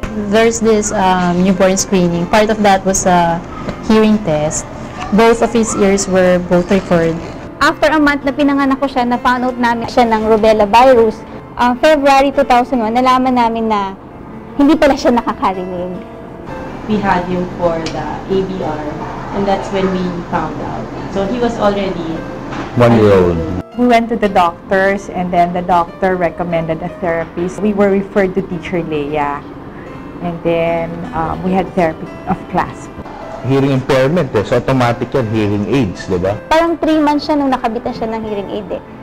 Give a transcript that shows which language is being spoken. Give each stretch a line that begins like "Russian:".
English: There's this newborn screening. Part of that was a hearing test. Both of his ears were both referred. After a month
Filipino: na pinanganak ko siya, na-found out namin siya ng rubella virus. February 2001, nalaman namin na hindi pala siya nakakarinig.
English: We had him for the ABR, and that's when we found out. So he was already 1 year old. We went to the doctors, and then the doctor recommended a therapist. We were referred to Teacher Leia, and then we had therapy of Clasp. Hearing impairment, so automatic yan, hearing aids,
Filipino: di ba? Parang 3 months siya nung nakabit na siya ng hearing aid eh.